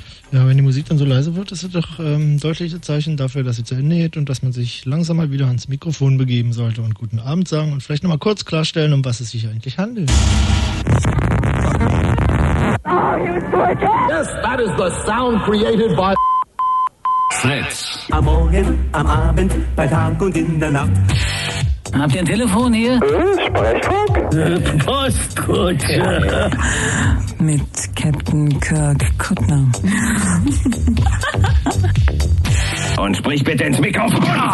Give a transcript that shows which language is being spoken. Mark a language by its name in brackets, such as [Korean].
[German] Ja, wenn die Musik dann so leise wird, ist es doch ein deutliches Zeichen dafür, dass sie zu Ende geht und dass man sich langsam mal wieder ans Mikrofon begeben sollte und guten Abend sagen und vielleicht nochmal kurz klarstellen, um was es sich eigentlich handelt. [English] Oh, yes, that is the sound created by Fritz. [German] Am Morgen, am Abend, bei Tag und in der Nacht. Habt ihr ein Telefon hier? Sprechfunk? Postkutsche. Mit Captain Kirk Kuttner. Und sprich bitte ins Mikrofon.